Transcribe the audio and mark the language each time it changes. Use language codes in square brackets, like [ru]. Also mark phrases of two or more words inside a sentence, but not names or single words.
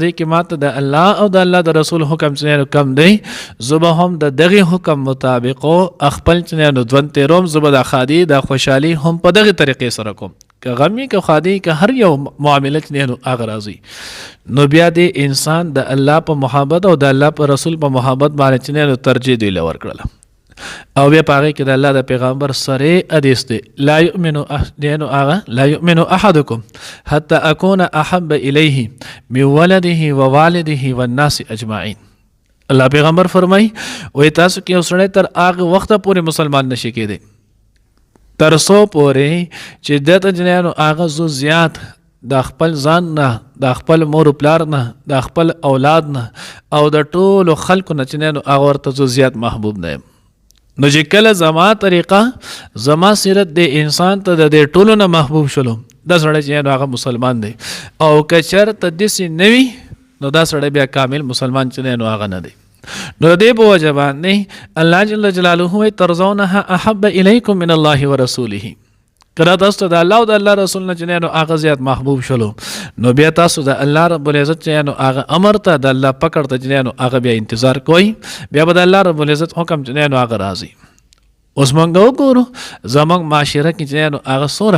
[ps] دې کې ماته د الله او د الله د رسول حکم چې کم دی زه به هم د دغه حکم مطابق خپل چې نو ژوند تېروم زه به د خادي د خوشحالي هم په دغه طریقې سره کوم که غمي که خادي که هر یو معامله چې نو هغه راځي نو بیا د انسان د الله په محبت او د الله په رسول په محبت باندې چې نو ترجیح دوی له ورکړله او بیا په هغې کې د الله د پیغمبر سره حدیث دی [ar] لا یؤمن احدکم حتی اکون احب الیه من ولده و والده والناس اجمعین [ps] الله پیغمبر فرمای وای تاسو کې یو سړی تر هغه وخته پورې مسلمان نشي کېدی تر څو پورې چې دته جنانو هغه زو زیات د خپل ځان نه د خپل مور پلار نه د خپل اولاد نه او د ټولو خلکو نه چې نو هغه ورته زو زیات محبوب نه نو چې کله زما طریقه زما سیرت د انسان ته د ټولو نه محبوب شلو دا سړی چې نو هغه مسلمان دی او که چېرته داسې نه وي نو دا سړی بیا کامل مسلمان چې نو هغه نه دی نو دې په وجه باندې الله [ar] جل جلاله [ps] وایي [ar] ترضونها احب الیکم من الله ورسوله [ps] کله تاسو د الله او د الله رسول نه چې نو هغه زیات محبوب شلو نو بیا تاسو د الله [ar] رب العزت [ps] چې نو هغه امر ته د الله پکړ ته چې نو هغه بیا انتظار کوئ بیا به د الله [ar] رب العزت [ps] حکم چې نو هغه راځي اوس موږ وګورو زموږ معاشره کې چې نو هغه څومره